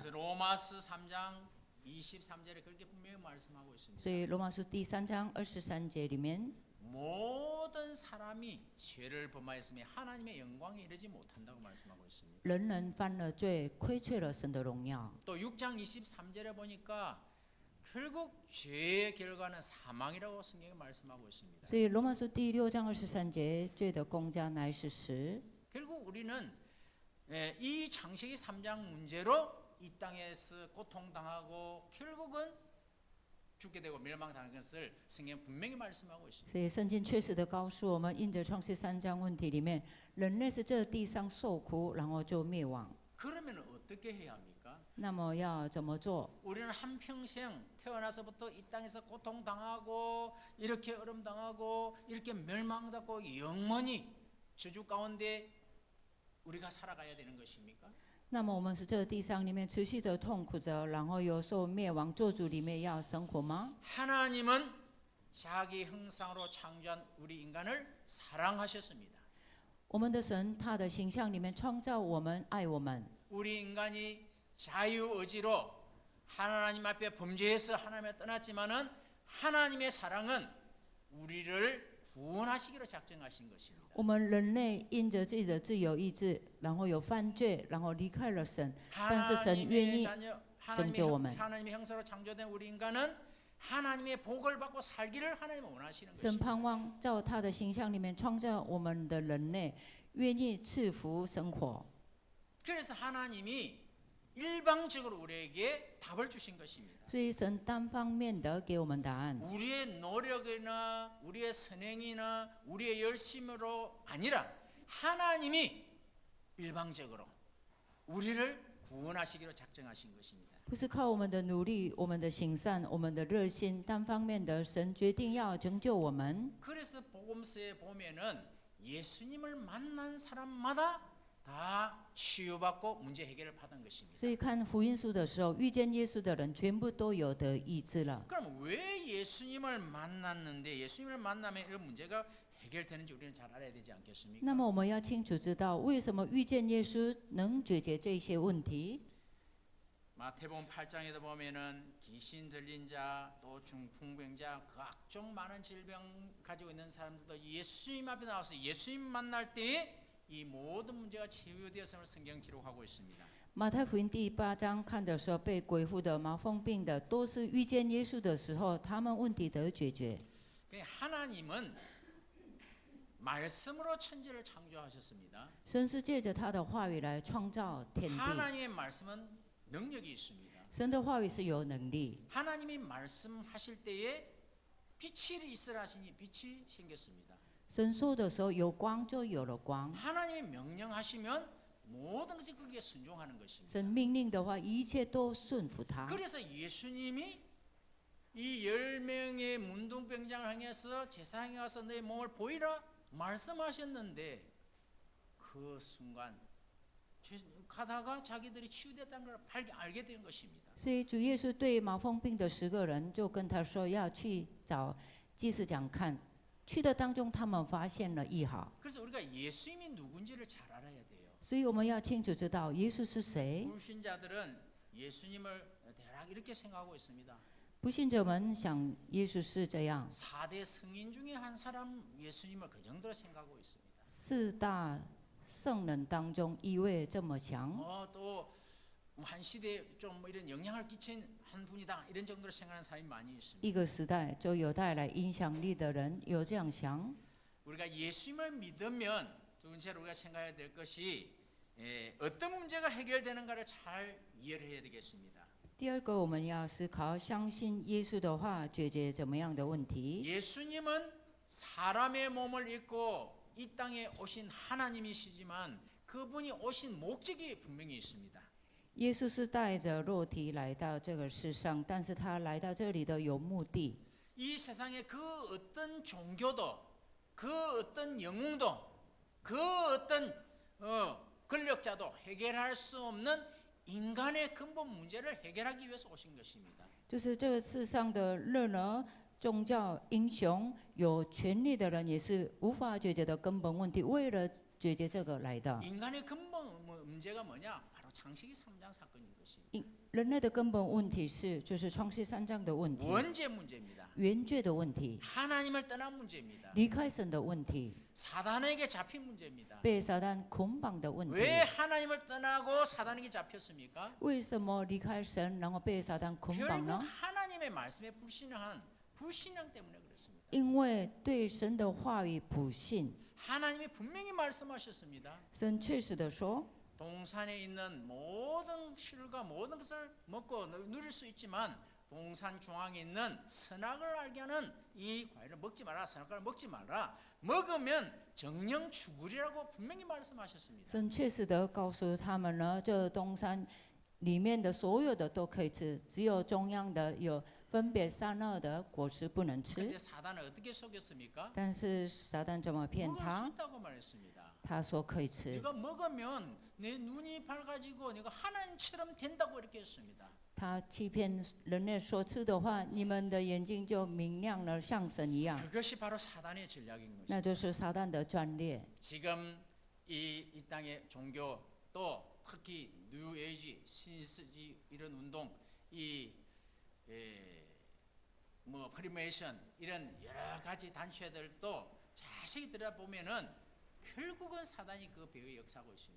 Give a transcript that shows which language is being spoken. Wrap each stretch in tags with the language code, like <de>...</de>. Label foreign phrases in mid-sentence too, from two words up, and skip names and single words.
<ko>그래서 로마서 3장 23절에 그렇게 분명히 말씀하고 있습니다.</ko> <zh>所以罗马书第3章23节里面，</zh> <ko>모든 사람이 죄를 범하였으며 하나님의 영광에 이르지 못한다고 말씀하고 있습니다.</ko> <zh>人人犯了罪，亏缺了神的荣耀。</zh> <ko>또 6장 23절에 보니까 결국 죄의 결과는 사망이라고 성경이 말씀하고 있습니다.</ko> <zh>所以罗马书第6章23节，罪的公价乃是死。</zh> <ko>결국 우리는 이 창세기 3장 문제로 이 땅에서 고통당하고 결국은 죽게 되고 멸망당하는 것을 성경 분명히 말씀하고 있습니다.</ko> <zh>所以圣经确实的告诉我们，因着创世3章问题里面，人类是这地上受苦，然后就灭亡。</zh> <ko>그러면 어떻게 해야 합니까?</ko> <zh>那么要怎么做？</zh> <ko>우리는 한평생 태어나서부터 이 땅에서 고통당하고 이렇게 어려움당하고 이렇게 멸망당하고 영원히 저주 가운데 우리가 살아가야 되는 것입니까?</ko> <zh>那么我们是这地上里面持续的痛苦着，然后有受灭亡做主里面要生活吗？</zh> <ko>하나님은 자기 형상으로 창조한 우리 인간을 사랑하셨습니다.</ko> <zh>我们的神，他的形象里面创造我们，爱我们。</zh> <ko>우리 인간이 자유의지로 하나님 앞에 범죄해서 하나님을 떠났지만은 하나님의 사랑은 우리를 구원하시기로 작정하신 것입니다.</ko> <zh>我们人类因着自己的自由意志，然后有犯罪，然后离开了神，但是神愿</zh> <ko>하나님의</ko> <zh>意</zh> <ko>자녀,</ko> <zh>拯救我们。</zh> <ko>하나님의 형상으로 창조된 우리 인간은 하나님의 복을 받고 살기를 하나님은 원하시는</ko> <zh>神</zh> <ko>것입니다.</ko> <zh>盼望照他的形象里面创造我们的人类，愿意赐福生活。</zh> <ko>그래서 하나님이 일방적으로 우리에게 답을 주신 것입니다.</ko> <zh>所以神单方面的给我们答案，</zh> <ko>우리의 노력이나 우리의 선행이나 우리의 열심으로 아니라 하나님이 일방적으로 우리를 구원하시기로 작정하신 것입니다.</ko> <zh>不是靠我们的努力、我们的行善、我们的热心单方面的，神决定要拯救我们。</zh> <ko>그래서 복음서에 보면은 예수님을 만난 사람마다 다 치유받고 문제 해결을 받은 것입니다.</ko> <zh>所以看福音书的时候，遇见耶稣的人全部都有得医治了。</zh> <ko>그럼 왜 예수님을 만났는데 예수님을 만나면 이런 문제가 해결되는지 우리는 잘 알아야 되지 않겠습니까?</ko> <zh>那么我们要清楚知道，为什么遇见耶稣能解决这些问题？</zh> <ko>마태복음 8장에도 보면은 귀신 들린 자, 또 중풍병자, 각종 많은 질병 가지고 있는 사람들도 예수님 앞에 나와서 예수님 만날 때 이 모든 문제가 치유되었음을 성경 기록하고 있습니다.</ko> <zh>马太福音第8章看的时候，被鬼附的、麻风病的，都是遇见耶稣的时候，他们问题得解决。</zh> <ko>하나님은 말씀으로 천지를 창조하셨습니다.</ko> <zh>神是借着他的话语来创造天地。</zh> <ko>하나님의 말씀은 능력이 있습니다.</ko> <zh>神的话语是有能力。</zh> <ko>하나님이 말씀하실 때에 빛이 있으라 하시니 빛이 생겼습니다.</ko> <zh>神说的时候，有光就有了光。</zh> <ko>하나님이 명령하시면 모든 것이 거기에 순종하는 것입니다.</ko> <zh>神命令的话，一切都顺服他。</zh> <ko>그래서 예수님이 이 10명의 문둥병장을 향해서 제사장에 가서 내 몸을 보이라 말씀하셨는데 그 순간 가다가 자기들이 치유됐다는 걸 알게 된 것입니다.</ko> <zh>所以主耶稣对麻风病的10个人就跟他说要去找祭司长看。去的当中，他们发现了异好。</zh> <ko>그래서 우리가 예수님이 누군지를 잘 알아야 돼요.</ko> <zh>所以我们要清楚知道耶稣是谁。</zh> <ko>불신자들은 예수님을 대략 이렇게 생각하고 있습니다.</ko> <zh>不信者们想耶稣是这样，</zh> <ko>4대 성인 중에 한 사람 예수님을 그 정도로 생각하고 있습니다.</ko> <zh>4 大圣人当中一位这么想，</zh> <ko>또 한 시대에 좀 이런 영향을 끼친 한 분이다 이런 정도로 생각하는 사람이 많이 있습니다.</ko> <zh>一个时代就有带来影响力的人有这样想。</zh> <ko>우리가 예수님을 믿으면 두 번째로 우리가 생각해야 될 것이 어떤 문제가 해결되는가를 잘 이해를 해야 되겠습니다.</ko> <zh>第二个，我们要思考，相信耶稣的话解决怎么样的问题。</zh> <ko>예수님은 사람의 몸을 입고 이 땅에 오신 하나님이시지만 그분이 오신 목적이 분명히 있습니다.</ko> <zh>耶稣是带着肉体来到这个世上，但是他来到这里的有目的。</zh> <ko>이 세상에 그 어떤 종교도 그 어떤 영웅도 그 어떤 권력자도 해결할 수 없는 인간의 근본 문제를 해결하기 위해서 오신 것입니다.</ko> <zh>就是这个世上的任何宗教英雄、有权力的人，也是无法解决的根本问题，为了解决这个来的。</zh> <ko>인간의 근본 문제가 뭐냐? 바로 창세기 3장 사건인 것입니다.</ko> <zh>人类的根本问题是，就是创世3章的问题，</zh> <ko>원죄 문제입니다.</ko> <zh>原罪的问题，</zh> <ko>하나님을 떠난 문제입니다.</ko> <zh>离开神的问题，</zh> <ko>사단에게 잡힌 문제입니다.</ko> <zh>被撒旦捆绑的问题。</zh> <ko>왜 하나님을 떠나고 사단에게 잡혔습니까?</ko> <zh>为什么离开神，然后被撒旦捆绑</zh> <ko>결국</ko> <zh>呢？</zh> <ko>하나님의 말씀에 불신앙 때문에 그렇습니다.</ko> <zh>因为对神的话语不信。</zh> <ko>하나님이 분명히 말씀하셨습니다.</ko> <zh>神确实的说，</zh> <ko>동산에 있는 모든 실과 모든 것을 먹고 누릴 수 있지만 동산 중앙에 있는 선악을 알게 하는 이 과일을 먹지 마라. 선악과를 먹지 마라. 먹으면 정령 죽으리라고 분명히 말씀하셨습니다.</ko> <zh>神确实的告诉他们呢，这东山里面的所有的都可以吃，只有中央的有分别善恶的果实不能吃。</zh> <ko>그런데 사단을 어떻게 속였습니까?</ko> <zh>但是撒旦怎么骗</zh> <ko>먹을 수</ko> <zh>他？</zh> <ko>있다고 말했습니다.</ko> <zh>他说可以吃，</zh> <ko>네가 먹으면 내 눈이 밝아지고 네가 하나님처럼 된다고 이렇게 했습니다.</ko> <zh>他欺骗人类说吃的话，你们的眼睛就明亮了，像神一样。</zh> <ko>그것이 바로 사단의 전략인 것입니다.</ko> <zh>那就是撒旦的专列。</zh> <ko>지금 이 땅의 종교 또 특히 뉴에이지, 신스지 이런 운동, 뭐 프리메이션 이런 여러 가지 단체들도 자세히 들여다보면은 결국은 사단이 그 배후에 역사하고 있습니다.</ko>